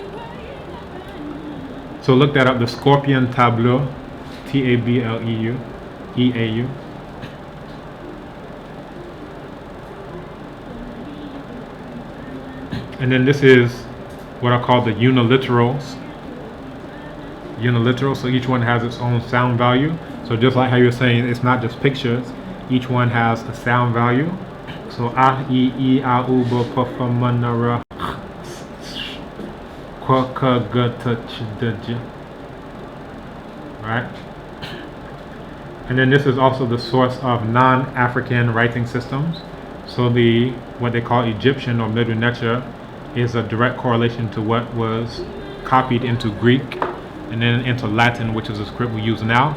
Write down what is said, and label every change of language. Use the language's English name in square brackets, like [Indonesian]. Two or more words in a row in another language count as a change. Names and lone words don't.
[English] So look that up, the Scorpion Tableau, T-A-B-L-E-U, And then this is what are called the uniliterals. So each one has its own sound value. So just like how you're saying, it's not just pictures, each one has a sound value. So ah, e, ah, u, bo, pa, fa, ma, na, ra, kwa, ka, ga, ta, ch, da, j. Right? And then this is also the source of non-African writing systems. So what they call Egyptian or Middle Necher is a direct correlation to what was copied into Greek and then into Latin, which is the script we use now.